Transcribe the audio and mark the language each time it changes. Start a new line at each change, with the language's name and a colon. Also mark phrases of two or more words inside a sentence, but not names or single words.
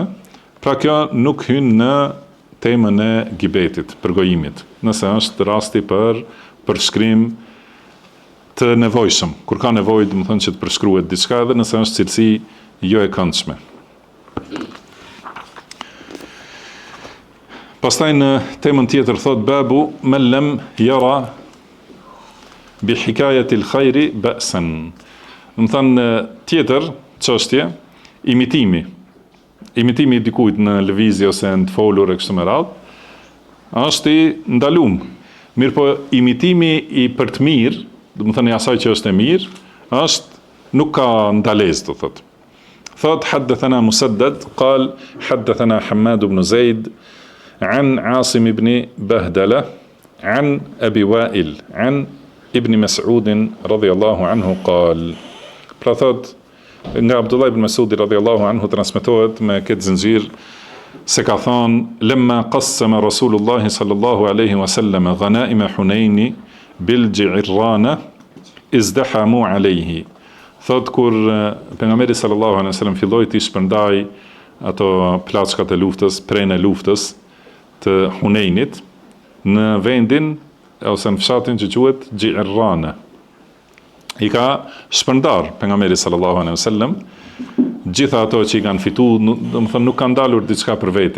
Albanian: Pra kjo nuk hyn në temën e gibetit, përgojimit. Nëse është rasti për përshkrim të nevojshëm, kur ka nevojë domethënë që të përshkruhet diçka, edhe nëse është cilësi jo e këndshme. Pastaj në temën tjetër thot
Arabic: باب من لم ير بحكاية الخير بأسا.
Albanian: Domethënë tjetër çështje, imitimi i dikujt në lëvizje ose në të folur e kështu me radhë, është i ndaluar. Mirë po imitimi i për të mirë, domethënë asaj që është e mirë, nuk ka ndalesë, do thotë.
Arabic: Thot حدثنا مسدد، قال حدثنا حماد بن زيد عن عاصم بن بهدلة عن أبي وائل عن ابن مسعود رضي الله عنه قال.
Albanian: Pra thot nga Abdullah ibn Mas'ud
Arabic: رضي الله عنه
Albanian: transmetohet me këtë zinxhir se ka thënë
Arabic: لما قسم رسول الله صلى الله عليه وسلم غنائم حنين بالجعرانة ازدحموا عليه.
Albanian: Thot kur pejgamberi
Arabic: صلى الله عليه وسلم
Albanian: filloi të shpërndaj ato plaçkat e luftës, prenë e luftës të Hunenit në vendin ose në fshatin që quhet Ji'rana. I ka shpërndar pejgamberi
Arabic: صلى الله عليه وسلم
Albanian: gjitha ato që i kanë fituar, domethënë nuk ka ndalur diçka për vete.